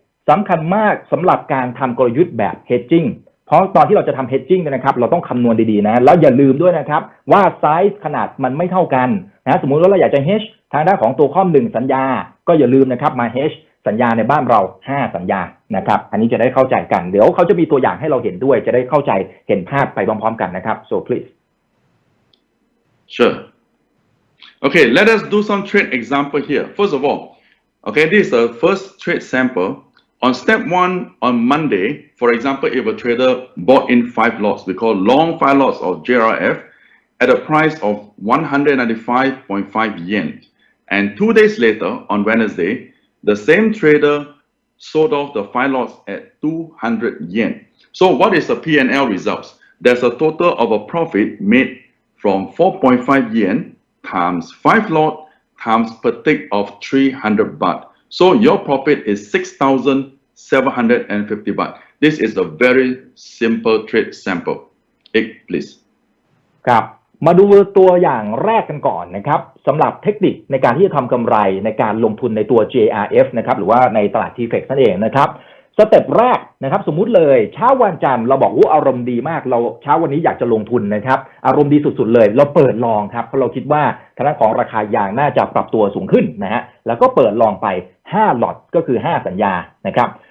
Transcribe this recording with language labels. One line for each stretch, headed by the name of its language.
Thai: สำคัญมากสำหรับการทำกลยุทธ์แบบ Hedging เพราะตอนที่เราจะทำ Hedging นะครับเราต้องคำนวณดีๆนะแล้วอย่าลืมด้วยนะครับว่าไซส์ขนาดมันไม่เท่ากันนะสมมุติว่าเราอยากจะ Hedge ทางด้านของตัวคอม1สัญญาก็อย่าลืมนะครับมา Hedge สัญญาในบ้านเรา5สัญญานะครับอันนี้จะได้เข้าใจกันเดี๋ยวเขาจะมีตัวอย่างให้เราเห็นด้วยจะได้เข้าใจเห็นภาพไปพร้อมๆกันนะครับ
English: so please Sure. Okay, let us do some trade example here. First of all, okay, this is the first trade sample. On step 1, on Monday, for example, if a trader bought in 5 lots, we call long 5 lots of JRF at a price of 195.5 yen. And 2 days later, on Wednesday, the same trader sold off the 5 lots at 200 yen. So what is the P&L results? There's a total of a profit made from 4.5 yen times 5 lot times per tick of 300 baht. So your profit is 6,750 baht. This is a very simple trade sample. Please.
Thai: ครับมาดูตัวอย่างแรกกันก่อนนะครับสำหรับเทคนิคในการที่จะทำกำไรในการลงทุนในตัว JRF นะครับหรือว่าในตลาด TFX นั่นเองนะครับสเต็ปแรกนะครับสมมุติเลยเช้าวันจันทร์เราบอกว่าอารมณ์ดีมากเราเช้าวันนี้อยากจะลงทุนนะครับอารมณ์ดีสุดๆเลยเราเปิดลองครับเพราะเราคิดว่าทางด้านของราคายางน่าจะปรับตัวสูงขึ้นนะฮะแล้วก็เปิดลองไป5ล็อตก็คือ5สัญญานะครับ